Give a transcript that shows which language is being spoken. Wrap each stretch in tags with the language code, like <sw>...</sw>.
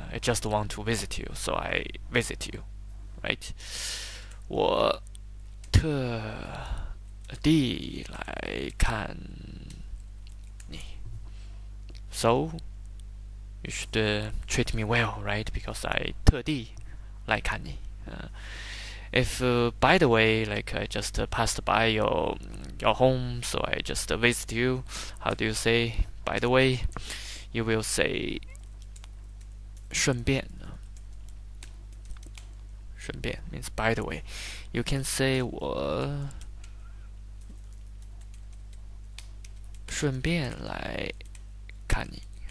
<en>I just want to visit you, so I visit you, right?</en> <zh>我特地来看你</zh> <en>，so you should treat me well, right? Because I</en> <zh>特地来看你。</zh> <en>If by the way, like I just passed by your home, so I just visit you. How do you say by the way? You will say 顺便。顺便 means by the way. You can say</en> <zh>我顺便来看你。</zh>